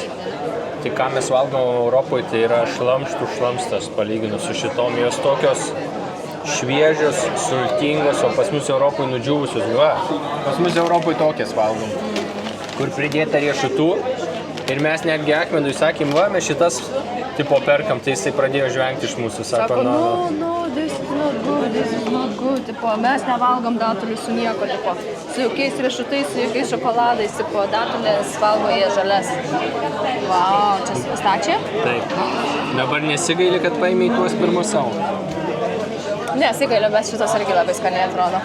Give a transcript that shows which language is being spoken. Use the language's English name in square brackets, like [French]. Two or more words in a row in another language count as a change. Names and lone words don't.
[Lithuanian] Tai ką mes valgom Europoje, tai yra šlamštų šlamstas palyginus su šitom. Jos tokios šviežios, sultingos, o pas mus Europoje nudžiūvusios. Va, pas mus Europoje tokias valgom, kur pridėta riešutų. Ir mes netgi Akmedui sakėm, va, mes šitas tipo perkam, tai jisai pradėjo žvengti iš mūsų. Sako, [English] no, this is not good. [Lithuanian] Tipo, mes nevalgom datulių su nieko, tipo, su jokiais riešutais, su jokiais šokoladais, tipo, datulės valgo jie žalias. Vau, čia su pistačia? Taip. Dabar nesigaili, kad paėmė į tuos pirmus savo. Nesigailiu, bet šitas irgi labai skaniai atrodo.